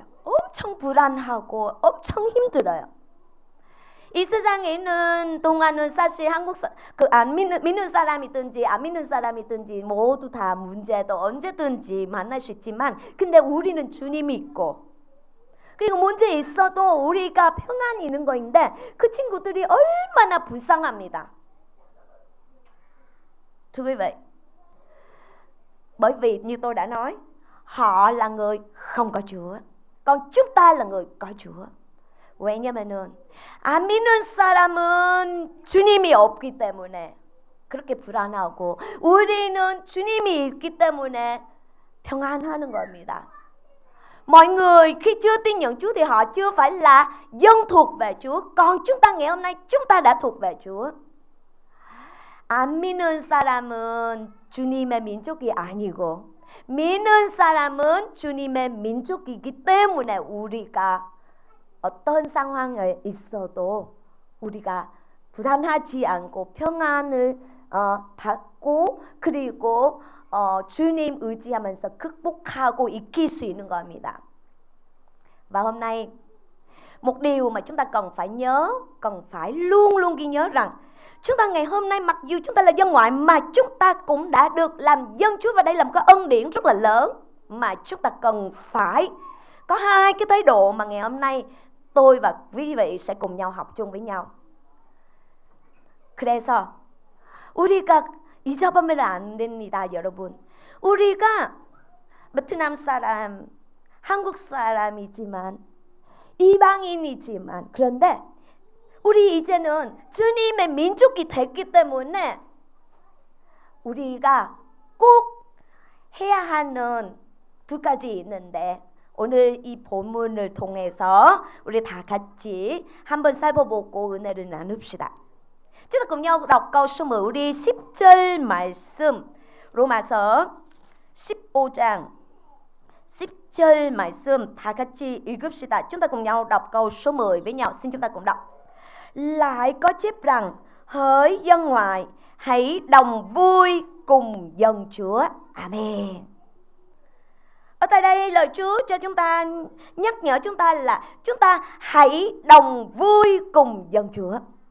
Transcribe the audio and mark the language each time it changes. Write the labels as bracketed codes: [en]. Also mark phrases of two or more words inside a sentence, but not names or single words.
[ko] 엄청 불안하고 엄청 힘들어요. 이 세상에 있는 동안은 사실 안 믿는 사람이든지 안 믿는 사람이든지 모두 다 문제도 언제든지 만날 수 있지만 근데 우리는 주님이 있고 그리고 문제 있어도 우리가 평안이 있는 거인데 그 친구들이 얼마나 불쌍합니다. [vi] Thưa quý vị, bởi vì như tôi đã nói, họ là người không có Chúa, còn chúng ta là người có Chúa. [ko] 왜냐면은 안 믿는 사람은 주님이 없기 때문에 그렇게 불안하고 우리는 주님이 있기 때문에 평안하는 겁니다. [vi] Mọi người khi chưa tin nhận Chúa thì họ chưa phải là dân thuộc về Chúa, còn chúng ta ngày hôm nay chúng ta đã thuộc về Chúa. [ko] 안 믿는 사람은 주님의 민족이 아니고 믿는 사람은 주님의 민족이기 때문에 우리가 어떤 상황에 있어도 우리가 불안하지 않고 평안을 받고 그리고 주님 의지하면서 극복하고 익힐 수 있는 겁니다. [vi] Và hôm nay một điều mà chúng ta cần phải nhớ, cần phải luôn luôn ghi nhớ rằng chúng ta ngày hôm nay mặc dù chúng ta là dân ngoại mà chúng ta cũng đã được làm dân Chúa, và đây là một cái ân điển rất là lớn mà chúng ta cần phải có hai cái thái độ mà ngày hôm nay tôi và quý vị sẽ cùng nhau học chung với nhau. [ko] 그래서 우리가 잊어버리면 안 됩니다, 여러분. 우리가 베트남 사람, 한국 사람이지만 이방인이지만 그런데 우리 이제는 주님의 민족이 됐기 때문에 우리가 꼭 해야 하는 두 가지 있는데 오늘 이 본문을 통해서 우리 다 같이 한번 살펴보고 은혜를 나눕시다. [vi] Chúng ta cùng nhau đọc câu số 10 [ko] 우리 10절 말씀 로마서 15장 10절 말씀 다 같이 읽읍시다. [vi] Chúng ta cùng nhau đọc câu số 10 với nhau. Xin chúng ta cùng đọc. Lại có chép rằng hỡi dân ngoại hãy đồng vui cùng dân Chúa. Amen. Ở tại đây lời Chúa cho chúng ta nhắc nhở chúng ta là chúng ta hãy đồng vui cùng dân Chúa.